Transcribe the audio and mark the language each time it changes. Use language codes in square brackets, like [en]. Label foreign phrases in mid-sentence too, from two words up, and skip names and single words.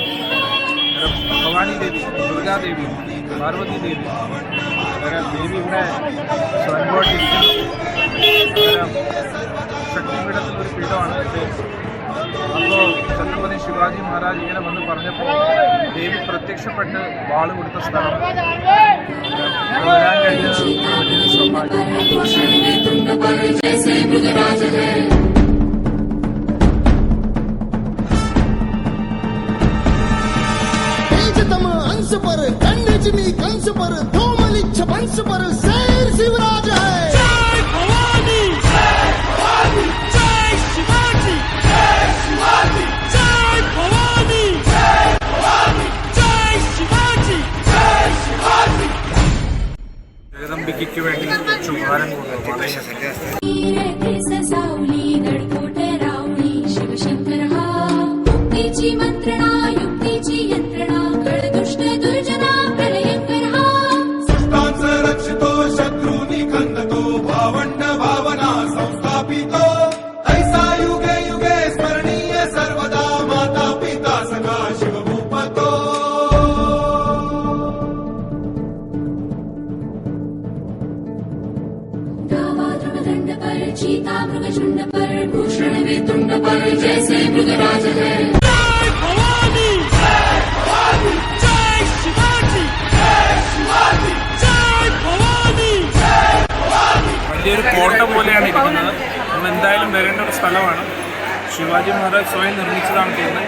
[ml] ഭവാനി ദേവി, ദുർഗാദേവി, പാർവതി ദേവി, ദേവി ഇവിടെ സ്വയംഭോട്ടിരിക്കുന്നു. ശക്തിപീഠത്തിൽ ഒരു പീഠമാണ് ഇത്. അപ്പോൾ ഛത്രപതി ശിവാജി മഹാരാജ് ഇങ്ങനെ വന്ന് പറഞ്ഞപ്പോൾ ദേവി പ്രത്യക്ഷപ്പെട്ട് വാള് കൊടുത്ത സ്ഥലം വരാൻ കഴിഞ്ഞത് വലിയൊരു സൗഭാഗ്യം. [hi] अंश पर खंडजनी कंस पर धूमलिच्छ वंश पर शेर शिवराज है. जय भवानी जय भवानी जय शिवाजी जय शिवाजी जय भवानी जय भवानी जय शिवाजी जय शिवाजी. [ml] ജഗദംബികയ്ക്ക് വേണ്ടി ചുഭാരം കൊണ്ടുപോകും. [mr] मंत्रणा युक्तीची यंत्रणा दुष्ट दुर्जना प्रलयंकरा रक्षितो शत्रूनि खंडतो भावंड भावना संस्थापितो ऐसा युगे युगे स्मरणीय सर्वदा माता पिता सखा शिवभूपतो. [hi] दंड पर चीता मृगझुंड पर भूषण वेतुंड पर जैसे मृगराज है. [ml] വലിയൊരു കോട്ട പോലെയാണ് ഇരിക്കുന്നത്. നമ്മൾ എന്തായാലും വരേണ്ട ഒരു സ്ഥലമാണ്. ശിവാജി മഹാരാജ് സ്വയം നിർമ്മിച്ചതാണ് ചെയ്യുന്നത്.